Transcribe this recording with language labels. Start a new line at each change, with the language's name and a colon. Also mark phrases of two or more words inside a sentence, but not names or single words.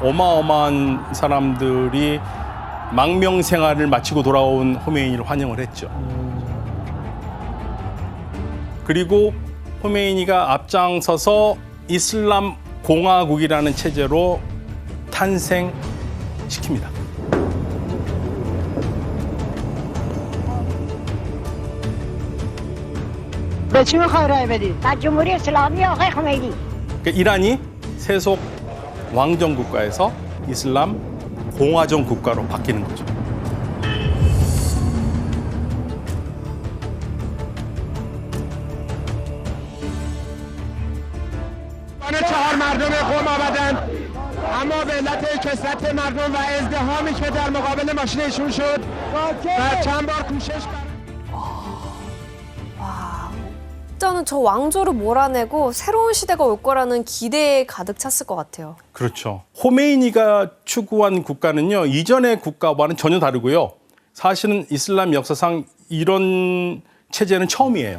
Korean: 어마어마한 사람들이 망명 생활을 마치고 돌아온 호메이니를 환영을 했죠. 그리고 호메이니가 앞장서서 이슬람 공화국이라는 체제로 탄생시킵니다.
Persian: به چی میخوای رای بدی؟ از جمهوری اسلامی آقای خمینی.
Korean: 이란이 세속 왕정 국가에서 이슬람 공화정 국가로 바뀌는 거죠.
Persian: چهار مردم قوم آمدند اما به علت کثرت مردم و ازدحامی که در مقابل ماشینشون شد و چند بار کوشش
Korean: 일단은 저 왕조를 몰아내고 새로운 시대가 올 거라는 기대에 가득 찼을 것 같아요. 그렇죠. 호메이니가 추구한 국가는요, 이전의 국가와는 전혀 다르고요. 사실은 이슬람 역사상 이런 체제는 처음이에요.